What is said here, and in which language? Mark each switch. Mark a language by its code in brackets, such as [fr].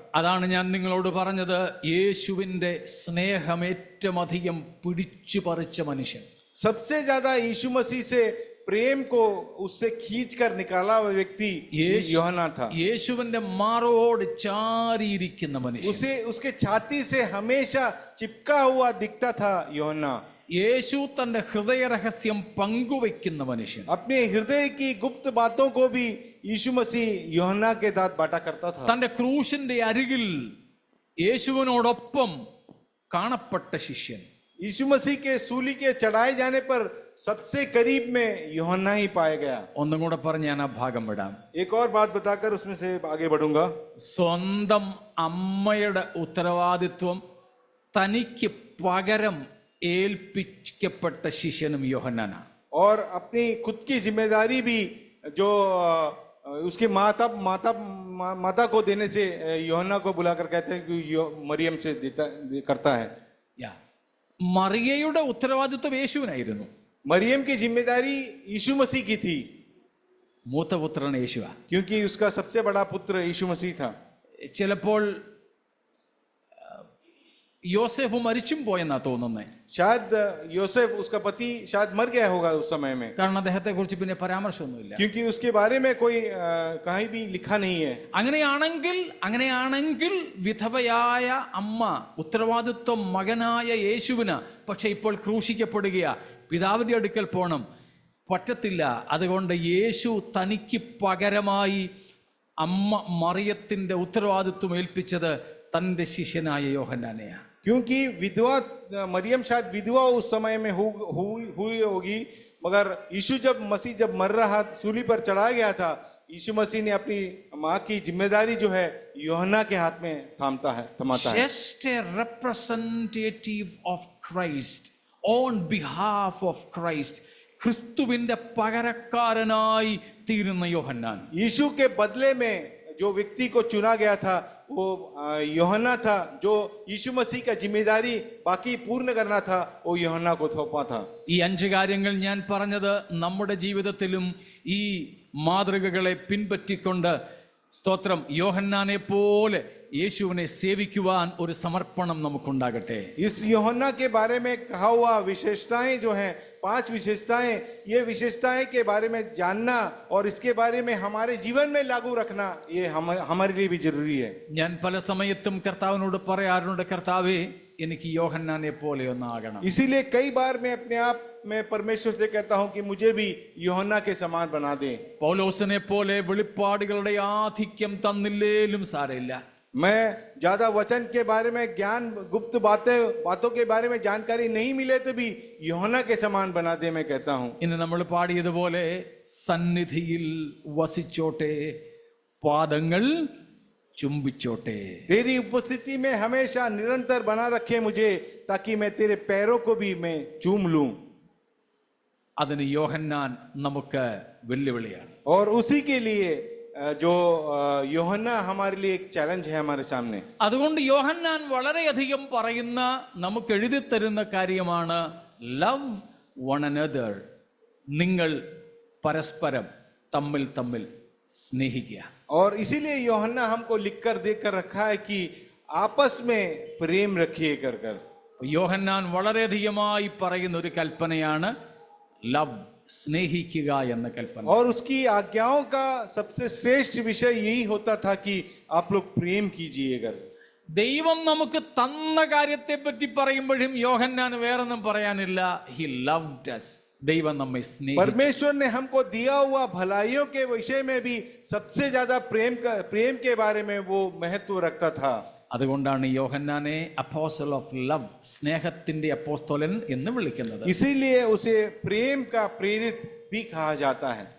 [ml] അതാണ് ഞാൻ നിങ്ങളോട് പറഞ്ഞത്, യേശുവിൻ്റെ സ്നേഹമേറ്റമധികം പിടിച്ചു പറിച്ച മനുഷ്യൻ. [hi] सबसे ज्यादा यीशु मसीह से प्रेम को उससे खींच कर निकाला हुआ व्यक्ति यूहन्ना था. [ml] യേശുവിന്റെ മാറോട് ചാരിയിരിക്കുന്ന മനുഷ്യൻ, [hi] उसे उसके छाती से हमेशा चिपका हुआ दिखता था यूहन्ना. [ml] യേശു തന്റെ ഹൃദയ രഹസ്യം പങ്കുവെക്കുന്ന മനുഷ്യൻ. [hi] अपने हृदय की गुप्त बातों को भी यीशु मसीह यूहन्ना के साथ बांटा करता था. [ml] തന്റെ ക്രൂശിന്റെ അരികിൽ യേശുവിനോടൊപ്പം കാണപ്പെട്ട ശിഷ്യൻ. [hi] यीशु मसीह के सूली के चढ़ाए जाने पर सबसे करीब में यूहन्ना ही पाया गया. [ml] ഒന്നും കൂടെ പറഞ്ഞ് ഞാൻ ആ ഭാഗം വിടാം. [hi] एक और बात बताकर उसमें से आगे बढ़ूंगा. [ml] സ്വന്തം അമ്മയുടെ ഉത്തരവാദിത്വം തനിക്ക് പകരം ഏൽപ്പിക്കപ്പെട്ട ശിഷ്യനും യോഹന്നാനാണ്. [hi] और अपनी खुद की जिम्मेदारी भी जो उसकी माता को देने से यूहन्ना को बुलाकर कहते हैं कि मरियम से करता है. [ml] മറിയയുടെ ഉത്തരവാദിത്വം യേശുവിനായിരുന്നു. [hi] मरियम की जिम्मेदारी यीशु मसीह की थी, [ml] മൂത്തപുത്രൻ യേശുവാ. [hi] क्योंकि उसका सबसे बड़ा पुत्र यीशु मसीह था. [ml] ചിലപ്പോൾ യോസേഫ് മരിച്ചും പോയെന്നാ തോന്നുന്നത്. [hi] शायद योसेफ उसका पति शायद मर गया होगा उस समय में, [ml] കാരണം അദ്ദേഹത്തെ കുറിച്ച് പിന്നെ പരാമർശമൊന്നുമില്ല. [hi] क्योंकि उसके बारे में कोई कहीं भी लिखा नहीं है. [ml] അങ്ങനെയാണെങ്കിൽ വിധവയായ അമ്മ ഉത്തരവാദിത്വം മകനായ യേശുവിന് പക്ഷെ ഇപ്പോൾ ക്രൂശിക്കപ്പെടുകയാ, പിതാവിന്റെ അടുക്കൽ പോണം, പറ്റത്തില്ല. അതുകൊണ്ട് യേശു തനിക്ക് പകരമായി അമ്മ മറിയത്തിന്റെ ഉത്തരവാദിത്വം ഏൽപ്പിച്ചത് തന്റെ ശിഷ്യനായ യോഹന്നാനെയാ. [hi] क्योंकि विधवा मरियम शायद विधवा उस समय में हुई होगी, मगर यीशु जब मर रहा सूली पर चढ़ाया गया था, यीशु मसीह ने अपनी माँ की जिम्मेदारी जो है यूहन्ना के हाथ में थमाता है. [en] Just a representative of Christ on behalf of Christ. [ml] ക്രിസ്തുവിന്റെ പകരക്കാരനായി തീരുന്ന യോഹന്നാൻ. [hi] यीशु के बदले में जो व्यक्ति को चुना गया था वो यूहन्ना था. जो यीशु मसीह का जिम्मेदारी बाकी पूर्ण करना था वो यूहन्ना को सौंपा था. [ml] ഈ 5 കാര്യങ്ങൾ ഞാൻ പറഞ്ഞത് നമ്മുടെ ജീവിതത്തിലും ഈ മാതൃകകളെ പിൻപറ്റിക്കൊണ്ട് സ്തോത്രം യോഹന്നാനെ പോലെ യേശുവിനെ സേവിക്കുവാൻ ഒരു സമർപ്പണം നമുക്കുണ്ടാകട്ടെ. [hi] इस यूहन्ना के बारे में कहा हुआ विशेषताएं जो हैं, 5 विशेषताएं, ये विशेषताएं के बारे में जानना और इसके बारे में हमारे जीवन में लागू रखना ये हमारे लिए भी जरूरी है. [ml] ഞാൻ പല സമയത്തും കർത്താവിനോട് പറയാറുണ്ട്, കർത്താവേ എനിക്ക് യോഹന്നാനെ പോലെ ഒന്നാകണം. [hi] इसीलिए कई बार मैं अपने आप में परमेश्वर से कहता हूं कि मुझे भी यूहन्ना के समान बना दे. [ml] പൗലോസിനെ പോലെ വെളിപ്പാടുകളുടെ ആധിക്യം തന്നില്ലേലും സാരമില്ല. [hi] मैं ज्यादा वचन के बारे में ज्ञान गुप्त बातों के बारे में जानकारी नहीं मिले तो भी यूहन्ना के समान बना दे, मैं कहता हूं. [ml] ഇന്ന് നമ്മൾ പാടിയതുപോലെ സന്നിധിയിൽ വസിച്ചോട്ടെ, പാദങ്ങൾ ചുംബിച്ചോട്ടെ. [hi] तेरी उपस्थिति में हमेशा निरंतर बना रखे मुझे, ताकि मैं तेरे पैरों को भी मैं चूम लूं. [ml] അതിന് യോഹന്നാൻ നമുക്ക് വെല്ലുവിളിയാണ്. [hi] और उसी के लिए जो യോഹന്നാ हमारे लिए एक चैलेंज है हमारे सामने. [ml] അതുകൊണ്ട് യോഹന്നാൻ വളരെയധികം പറയുന്ന, നമുക്ക് എഴുതി തരുന്ന കാര്യമാണ് [en] Love one another. [ml] നിങ്ങൾ പരസ്പരം തമ്മിൽ സ്നേഹിക്കുക. [hi] और इसीलिए യോഹന്നാ हमको लिखकर देकर रखा है कि आपस में प्रेम रखिए कर. [ml] യോഹന്നാൻ വളരെയധികമായി പറയുന്ന ഒരു കൽപ്പനയാണ് ലവ്, സ്നേഹിക്കുക എന്ന കൽപ്പന. [hi] और उसकी आज्ञाओं का सबसे श्रेष्ठ विषय यही होता था कि आप लोग प्रेम कीजिए कर. [ml] ദൈവം നമുക്ക് തന്ന കാര്യത്തെ പറ്റി പറയുമ്പോഴും യോഹന്നാൻ വേറൊന്നും പറയാനില്ല. [en] He loved us. [ml] ദൈവം നമ്മെ സ്നേഹിച്ചു. [hi] परमेश्वर ने हमको दिया हुआ भलाइयों के विषय में भी सबसे ज्यादा प्रेम के बारे में वो महत्व रखता था. [ml] അതുകൊണ്ടാണ് യോഹന്നാനെ [en] apostle of love, [ml] സ്നേഹത്തിന്റെ അപ്പോസ്തലൻ എന്ന് വിളിക്കുന്നത്. [hi] इसीलिए उसे प्रेम का प्रेरित भी कहा जाता है.